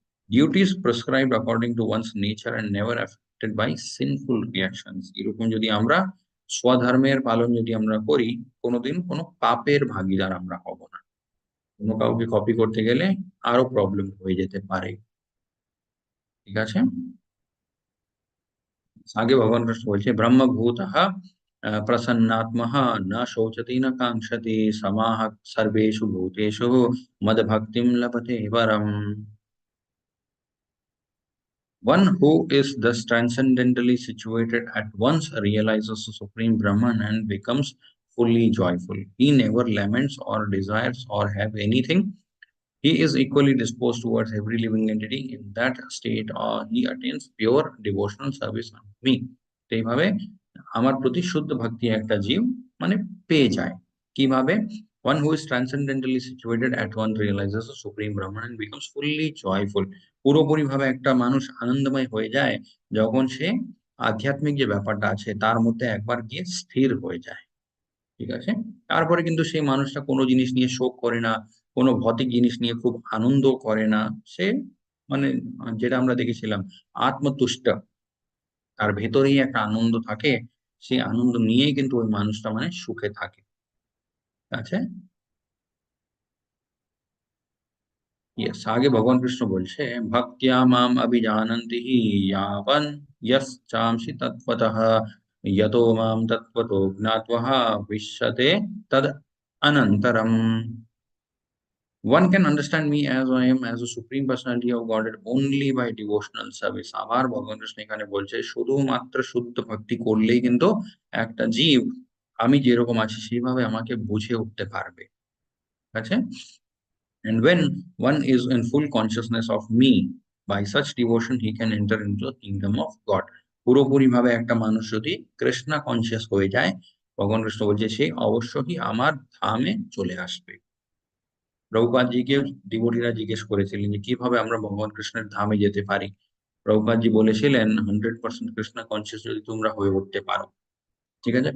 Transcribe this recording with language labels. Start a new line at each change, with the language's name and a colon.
English: Duties prescribed according to one's nature and never affected by sinful reactions.
Bangla: এরকম যদি আমরা স্বধর্মের পালন যদি আমরা করি, কোনোদিন কোনো পাপের ভাগীদার আমরা হব না। অন্য কাউকে কপি করতে গেলে আরো প্রবলেম হয়ে যেতে পারে। ঠিক আছে?
Hindi: आगे भगवान कृष्ण बोलते
Sanskrit: ब्रह्मभूतः प्रसन्नात्मः न शोचति न कांक्षति समाः सर्वेषु भूतेषु मद्भक्तिं लभते परम्।
English: One who is thus transcendentally situated at once realizes the supreme Brahman and becomes fully joyful. He never laments or desires or have anything. He is equally disposed towards every living entity. In that state, he attains pure devotional service unto me.
Bangla: তো এইভাবে আমার প্রতি শুদ্ধ ভক্তি একটা জীব মানে পেয়ে যায়। কিভাবে?
English: One who is transcendentally situated at once realizes the supreme Brahman and becomes fully joyful.
Bangla: পুরোপুরিভাবে একটা মানুষ আনন্দময় হয়ে যায় যখন সে আধ্যাত্মিক যে ব্যাপারটা আছে তার মধ্যে একবার গিয়ে স্থির হয়ে যায়। ঠিক আছে? তারপরে কিন্তু সেই মানুষটা কোনো জিনিস নিয়ে শোক করে না, কোনো ভৌতিক জিনিস নিয়ে খুব আনন্দ করে না। সে মানে যেটা আমরা দেখেছিলাম আত্মতুষ্ট। তার ভেতরেই একটা আনন্দ থাকে। সেই আনন্দ নিয়েই কিন্তু ওই মানুষটা মানে সুখে থাকে। ঠিক আছে?
Sanskrit: ইয়েস,
Bangla: আগে ভগবান কৃষ্ণ বলছে,
Sanskrit: "ভক্ত্যা মাম অভিজানন্তি ইয়াবন যশ্চামসি তত্ত্বতঃ যতো মাম তত্ত্বতো জ্ঞাত্বা বিশ্যতে তদ অনন্তরম।"
English: One can understand me as I am, as a supreme personality of Godhead only by devotional service.
Bangla: আবার ভগবান কৃষ্ণ এখানে বলছে শুধুমাত্র শুদ্ধ ভক্তি করলেই কিন্তু একটা জীব আমি যেরকম আছি সেইভাবে আমাকে বুঝে উঠতে পারবে। ঠিক আছে?
English: And when one is in full consciousness of me, by such devotion he can enter into the kingdom of God.
Bangla: পুরোপুরিভাবে একটা মানুষ যদি কৃষ্ণা কনসিয়াস হয়ে যায়, ভগবান কৃষ্ণ বলছে সে অবশ্যই আমার ধামে চলে আসবে। প্রভুপাদজিকে ডিভোটিরা জিজ্ঞেস করেছিলেন যে কিভাবে আমরা ভগবান কৃষ্ণের ধামে যেতে পারি। প্রভুপাদজি বলেছিলেন 100% কৃষ্ণ কনসিয়াস যদি তোমরা হয়ে উঠতে পারো। ঠিক আছে?